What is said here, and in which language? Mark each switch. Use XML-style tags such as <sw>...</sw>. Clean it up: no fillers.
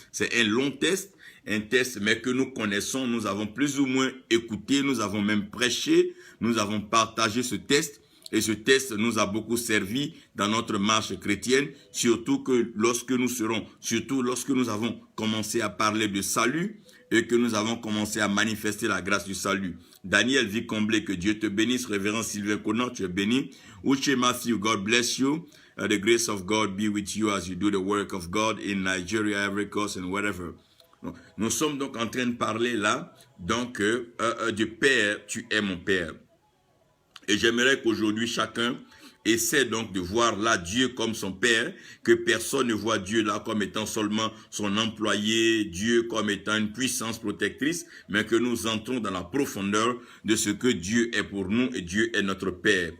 <fr>C'est un long test, mais que nous connaissons, nous avons plus ou moins écouté, nous avons même prêché, nous avons partagé ce test. Et ce test nous a beaucoup servi dans notre marche chrétienne, surtout lorsque nous avons commencé à parler de salut et que nous avons commencé à manifester la grâce du salut. Daniel vit comblé, que Dieu te bénisse. Révérend Sylvain Conan, tu es béni.</fr> <en>Uche Matthew, God bless you. The grace of God be with you as you do the work of God in Nigeria, Ivory Coast and wherever.</en> <fr>Nous sommes donc en train de parler là, donc du Père, tu es mon Père. Et j'aimerais qu'aujourd'hui, chacun essaie donc de voir là Dieu comme son Père, que personne ne voit Dieu là comme étant seulement son employé, Dieu comme étant une puissance protectrice, mais que nous entrons dans la profondeur de ce que Dieu est pour nous et Dieu est notre Père.</fr>